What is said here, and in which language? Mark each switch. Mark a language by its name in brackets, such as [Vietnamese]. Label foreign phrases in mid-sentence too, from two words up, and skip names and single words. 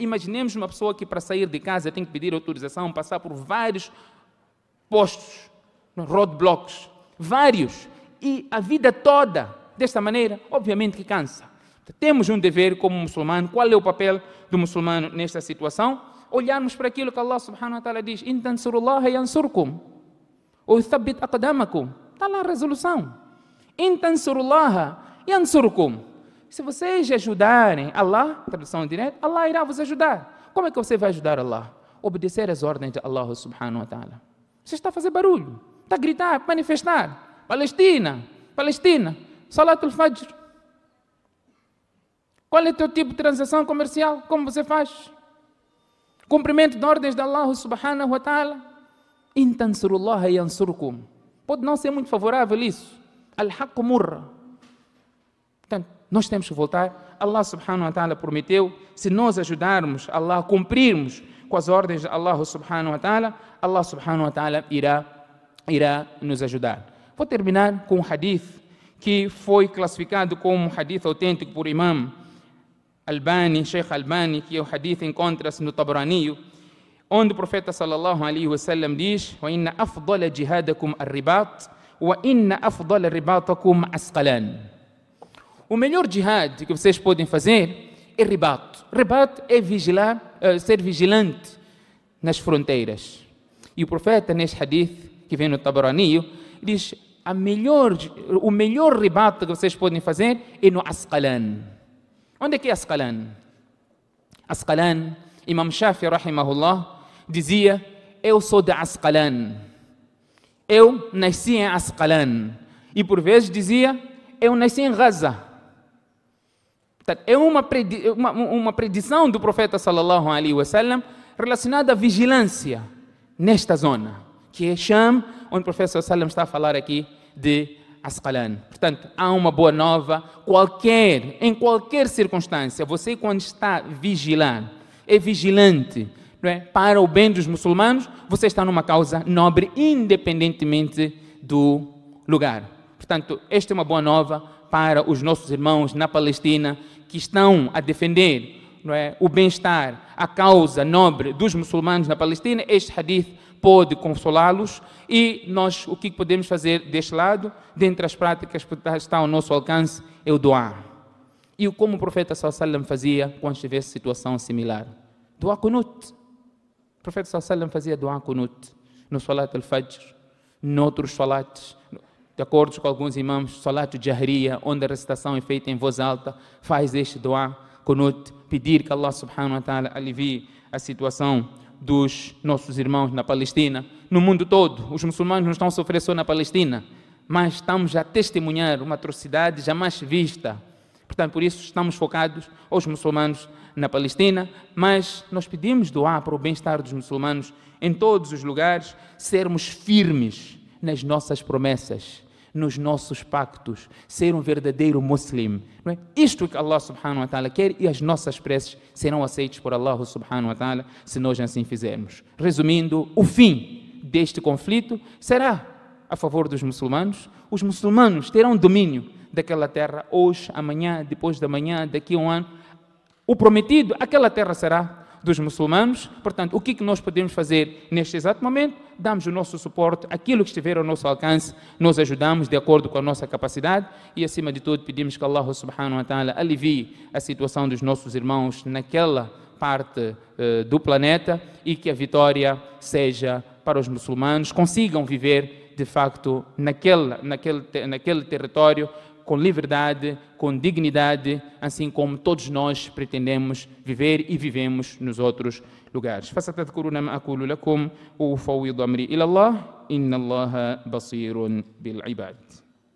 [Portuguese] Imaginemos uma pessoa que para sair de casa tem que pedir autorização, passar por vários postos, roadblocks, vários, e a vida toda desta maneira, obviamente que cansa. Temos um dever como muçulmano. Qual é o papel do muçulmano nesta situação? Olharmos para aquilo que Allah [Arabic] سبحانه وتعالى [Portuguese] diz: [Arabic] إن تنصروا الله ينصركم [Portuguese] ou [Arabic] يثبت أقدامكم. [Portuguese] Está lá a resolução. [Arabic] إن تنصروا الله ينصركم. [Portuguese] Se vocês ajudarem Allah, tradução direta, Allah irá vos ajudar. Como é que você vai ajudar Allah? Obedecer às ordens de Allah [Arabic] سبحانه وتعالى. [Portuguese] Você está a fazer barulho, está a gritar, manifestar. Palestina, [Arabic] صلاة الفجر. [Portuguese] Qual é o teu tipo de transação comercial? Como você faz? Cumprimento de ordens de Allah [Arabic] سبحانه وتعالى. إن تنصروا الله ينصركم. [Portuguese] Pode não ser muito favorável isso. [Arabic] الحق مرة. [Portuguese] Portanto, nós temos que voltar. Allah [Arabic] سبحانه وتعالى [Portuguese] prometeu, se nós ajudarmos Allah a cumprirmos com as ordens de Allah [Arabic] سبحانه وتعالى, [Portuguese] Allah [Arabic] سبحانه وتعالى [Portuguese] irá nos ajudar. Vou terminar com um hadith que foi classificado como um hadith autêntico por Imam Albani, Sheikh Albani, que o hadith encontra-se no Tabrani, onde o profeta [Arabic] صلى الله عليه وسلم [Portuguese] diz: [Arabic] "وإن أفضل جهادكم الرباط وإن أفضل رباطكم عسقلان." [Portuguese] O melhor jihad que vocês podem fazer é ribat. Ribat é vigilar, ser vigilante nas fronteiras. E o profeta, neste hadith que vem no Tabrani, diz: o melhor ribat que vocês podem fazer é no Asqalan. Onde é que é Asqalan? Asqalan, Imam Shafi, rahimahullah, dizia: eu sou de Asqalan. Eu nasci em Asqalan. E por vezes dizia: eu nasci em Gaza. É uma predição do profeta [Arabic] صلى الله عليه وسلم [Portuguese] relacionada à vigilância nesta zona, que é Sham, onde o profeta [Arabic] صلى الله عليه وسلم [Portuguese] está a falar aqui de Asqalan. Portanto, há uma boa nova. Em qualquer circunstância, você quando está a vigilar, é vigilante, não é? Para o bem dos muçulmanos, você está numa causa nobre, independentemente do lugar. Portanto, esta é uma boa nova para os nossos irmãos na Palestina que estão a defender, não é, o bem-estar, a causa nobre dos muçulmanos na Palestina. Este hadith pode consolá-los e nós o que podemos fazer deste lado, dentre as práticas que está ao nosso alcance, é o duá. E como o profeta [Arabic] صلى الله عليه وسلم [Portuguese] fazia quando estivesse situação similar? [Arabic] دعاء قنوت. [Portuguese] O profeta [Arabic] صلى الله عليه وسلم [Portuguese] fazia [Arabic] دعاء قنوت [Portuguese] no [Arabic] صلاة الفجر, [Portuguese] noutros salates. de acordo com alguns imãs, [Arabic] صلاة جهرية, [Portuguese] onde a recitação é feita em voz alta, faz este dua, Qunut, pedir que Allah [Arabic] سبحانه وتعالى [Portuguese] alivie a situação dos nossos irmãos na Palestina, no mundo todo. Os muçulmanos não estão a sofrer só na Palestina, mas estamos a testemunhar uma atrocidade jamais vista. Portanto, por isso estamos focados aos muçulmanos na Palestina, mas nós pedimos dua para o bem-estar dos muçulmanos em todos os lugares, sermos firmes nas nossas promessas, nos nossos pactos, ser um verdadeiro muçulmano. Não é? Isto que Allah [Arabic] سبحانه وتعالى [Portuguese] quer, e as nossas preces serão aceitas por Allah [Arabic] سبحانه وتعالى [Portuguese] se nós assim fizermos. Resumindo, o fim deste conflito será a favor dos muçulmanos. Os muçulmanos terão domínio daquela terra hoje, amanhã, depois da manhã, daqui a um ano. O prometido, aquela terra será dos muçulmanos. Portanto, o que nós podemos fazer neste exato momento? Damos o nosso suporte, aquilo que estiver ao nosso alcance, nós ajudamos de acordo com a nossa capacidade e, acima de tudo, pedimos que Allah [Arabic] سبحانه وتعالى [Portuguese] alivie a situação dos nossos irmãos naquela parte do planeta e que a vitória seja para os muçulmanos, consigam viver, de facto, naquele território com liberdade, com dignidade, assim como todos nós pretendemos viver e vivemos nos outros lugares. [Arabic] فستذكرون ما أقول لكم وأفوض أمري إلى الله إن الله بصير بالعباد.